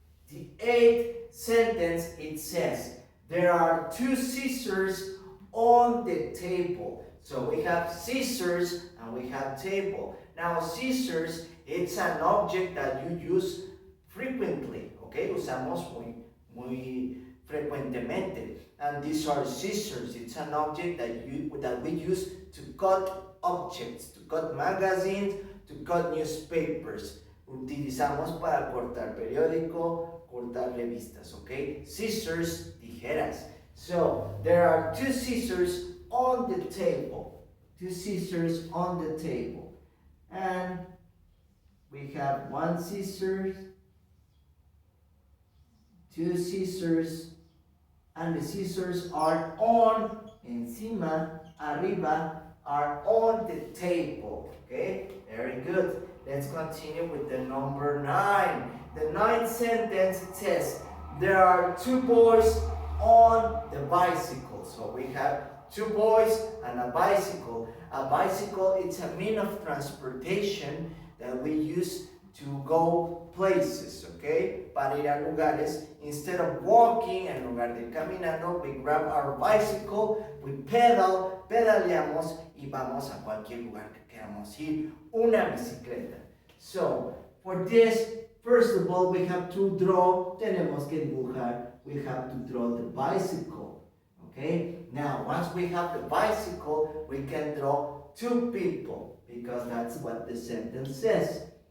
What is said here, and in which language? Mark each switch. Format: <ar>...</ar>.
<en>The 8th sentence, it says, there are 2 scissors on the table. So we have scissors and we have table. Now scissors, it's an object that you use frequently.</en> <es>Okay, usamos muy frecuentemente.</es> <en>And these are scissors. It's an object that we use to cut objects, to cut magazines, to cut newspapers.</en> <es>Utilizamos para cortar periódico, cortar revistas, okay?</es> <en>Scissors, tijeras. So, there are 2 scissors on the table. 2 scissors on the table. And we have 1 scissors, 2 scissors, and the scissors are on, encima, arriba, are on the table. Okay, very good. Let's continue with the number 9. The 9th sentence, it says, there are 2 boys on the bicycle. So we have 2 boys and a bicycle. A bicycle, it's a means of transportation that we use to go places, okay?</en> <es>Para ir a lugares. Instead of walking, en lugar de caminando, we grab our bicycle, we pedaleamos y vamos a cualquier lugar que queramos ir. Una bicicleta.</es> <en>So, for this, first of all, we have to draw, tenemos que dibujar, we have to draw the bicycle, okay? Now, once we have the bicycle, we can draw 2 people, because that's what the sentence says.</en>